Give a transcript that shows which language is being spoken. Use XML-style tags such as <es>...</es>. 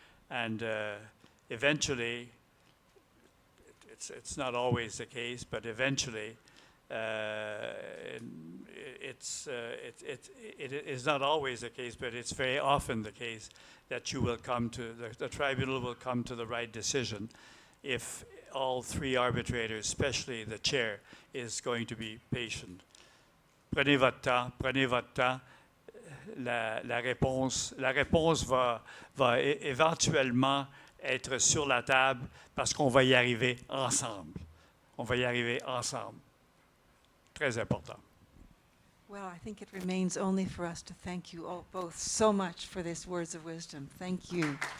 <en>And eventually, it's not always the case, but eventually, it is not always the case, but it's very often the case that you will come to, the tribunal will come to the right decision if all three arbitrators, especially the chair, is going to be patient.</en> <fr>Prenez votre temps, prenez votre temps. La réponse va éventuellement être sur la table parce qu'on va y arriver ensemble. On va y arriver ensemble. Très important.</fr> <en>Well, I think it remains only for us to thank you all both so much for these words of wisdom. Thank you.</en>